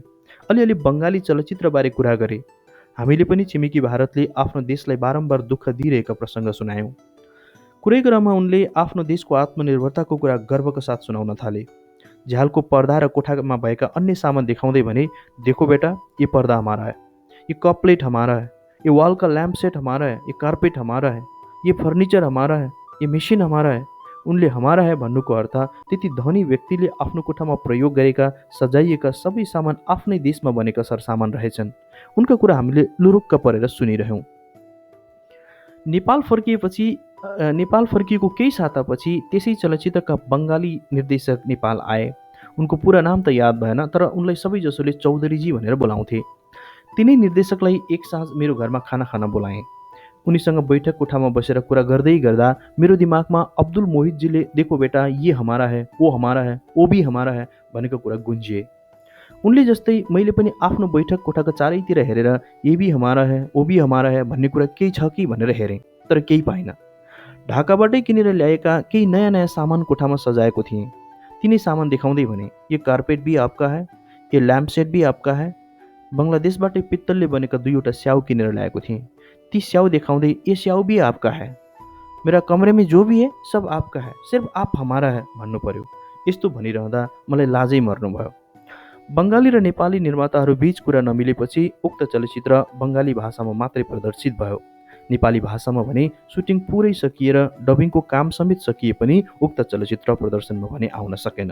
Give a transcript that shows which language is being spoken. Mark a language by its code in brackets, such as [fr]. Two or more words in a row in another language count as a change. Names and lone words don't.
[ne] अलिअलि बङ्गाली चलचित्रबारे कुरा गरे। हामीले पनि छिमेकी भारतले आफ्नो देशलाई बारम्बार दुःख दिइरहेका प्रसङ्ग सुनायौँ। कुरै क्रममा उनले आफ्नो देशको आत्मनिर्भरताको कुरा गर्वका साथ सुनाउन थाले। झ्यालको पर्दा र कोठामा भएका अन्य सामान देखाउँदै भने, [hi] देखो बेटा, ये पर्दा हमारा है, ये कप प्लेट हमारा है, ये वाल का लैम्प सेट हमारा है, ये कार्पेट हमारा है, ये फर्निचर हमारा है, ये मेसिन हमारा है। [ne] उनले [hi] हमारा है [ne] भन्नुको अर्थ त्यति धनी व्यक्तिले आफ्नो कोठामा प्रयोग गरेका सजाइएका सबै सामान आफ्नै देशमा बनेका सरसामान रहेछन्। उनका कुरा हामीले लुरुक्क परेर सुनिरह्यौँ। नेपाल फर्किएको केही सातापछि त्यसै चलचित्रका बङ्गाली निर्देशक नेपाल आए। उनको पुरा नाम त याद भएन, तर उनलाई सबैजसोले चौधरीजी भनेर बोलाउँथे। तिनै निर्देशकलाई एक साँझ मेरो घरमा खाना खान बोलाएँ। उनीसँग बैठक कोठामा बसेर कुरा गर्दै गर्दा मेरो दिमागमा अब्दुल मोहितजीले [hi] देखो बेटा, ये हमारा है, वो भी हमारा है [ne] भनेको कुरा गुन्जिए। उनले जस्तै मैले पनि आफ्नो बैठक कोठाको चारैतिर हेरेर [hi] ये भी हमारा है, वो भी हमारा है [ne] भन्ने कुरा केही छ कि भनेर हेरेँ, तर केही पाइनँ। ढाकाबाटै किनेर ल्याएका केही नयाँ नयाँ सामान कोठामा सजाएको थिएँ। तिनै सामान देखाउँदै भने, [hi] ये कार्पेट भी आपका है, ये ल्याम्प सेट भी आपका है। [ne] बङ्गलादेशबाटै पित्तलले बनेका 2वटा स्याउ किनेर ल्याएको थिएँ। ती स्याउ देखाउँदै, [hi] ये स्याउ भी आपका है, मेरा कमरे में जो भी है सब आपका है, सिर्फ आप हमारा है [ne] भन्नु पर्यो। यस्तो भनिरहँदा मलाई लाजै मर्नुभयो। बङ्गाली र नेपाली निर्माताहरू बीच कुरा नमिलेपछि उक्त चलचित्र बङ्गाली भाषामा मात्रै प्रदर्शित भयो। नेपाली भाषामा भने सुटिङ पुरै सकिएर डबिङको काम समेत सकिए पनि उक्त चलचित्र प्रदर्शनमा भने आउन सकेन।